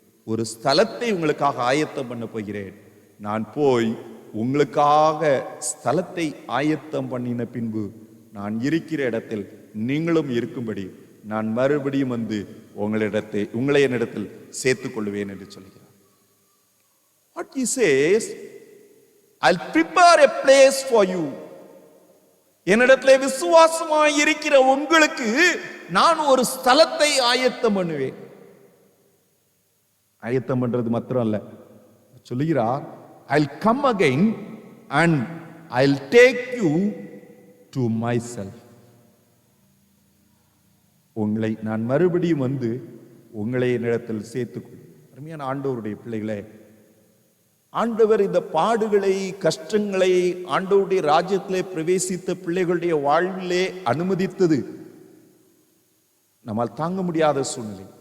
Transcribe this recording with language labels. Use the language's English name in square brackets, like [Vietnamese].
[Tamil] ஒரு ஸ்தலத்தை உங்களுக்காக ஆயத்தம் பண்ண போகிறேன். நான் போய் உங்களுக்காக ஸ்தலத்தை ஆயத்தம் பண்ணின பின்பு நான் இருக்கிற இடத்தில் நீங்களும் இருக்கும்படி நான் மறுபடியும் வந்து உங்களை என்னிடத்தில் சேர்த்துக் கொள்வேன் என்று சொல்கிறார். [English] What he says, I'll prepare a place for you. [Tamil] என்னிடத்திலே விசுவாசமாய் இருக்கிற உங்களுக்கு நான் ஒரு ஸ்தலத்தை ஆயத்தம் பண்ணுவேன். ஆயத்தம் பண்றது மாத்திரம் அல்ல, சொல்லுகிறார், [English] I'll come again and I'll take you to myself. [Tamil] உங்களை நான் மறுபடியும் வந்து உங்களை என்னிடத்தில் சேர்த்துக்கொள். அருமையான ஆண்டவருடைய பிள்ளைகளே, ஆண்டவர் இந்த பாடுகளை, கஷ்டங்களை ஆண்டவருடைய ராஜ்யத்திலே பிரவேசித்த பிள்ளைகளுடைய வாழ்விலே அனுமதித்தது நம்மால் தாங்க முடியாத சூழ்நிலை.